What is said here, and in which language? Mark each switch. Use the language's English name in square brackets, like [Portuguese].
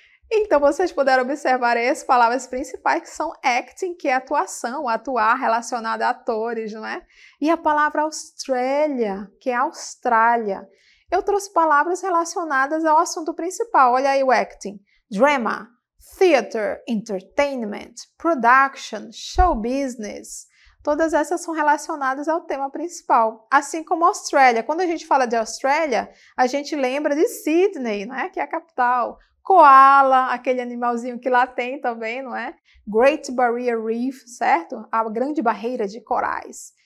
[Portuguese] Então, vocês puderam observar aí as palavras principais que são acting, que é atuação, atuar relacionado a atores, não é? E a palavra Australia, que é Austrália. Eu trouxe palavras relacionadas ao assunto principal. Olha aí o acting. [English] Drama, theater, entertainment, production, show business. [Portuguese] Todas essas são relacionadas ao tema principal. Assim como Austrália. Quando a gente fala de Austrália, a gente lembra de Sydney, né? Que é a capital. Koala, aquele animalzinho que lá tem também, não é? Great Barrier Reef, certo? A grande barreira de corais.